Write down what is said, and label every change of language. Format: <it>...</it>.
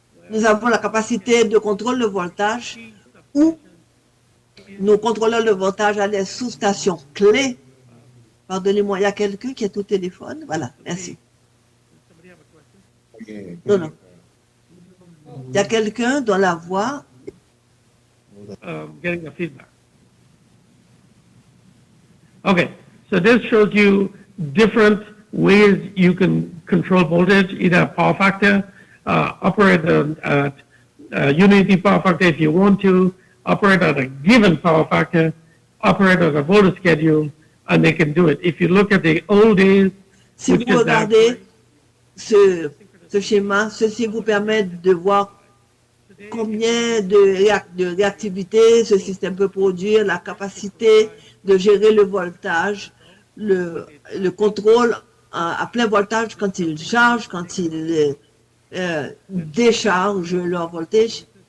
<fr>Nous avons la capacité de contrôle de voltage ou nos contrôleurs de voltage à des sous-stations clés. Pardonnez-moi, il y a quelqu'un qui est au téléphone. Voilà, merci. Non, non. Il y a quelqu'un dans la voix.</fr> <en>Getting a feedback. Okay, so this shows you different ways you can control voltage, either power factor, operate at unity power factor if you want to, operate at a given power factor, operate at a voltage schedule, and they can do it. If you look at the old days,</en> <fr>si vous regardez ce schéma, ceci vous permet de voir combien de réactivité ce système peut produire, la capacité de gérer le voltage, le contrôle à plein voltage quand il charge, quand il décharge leur voltage.</fr>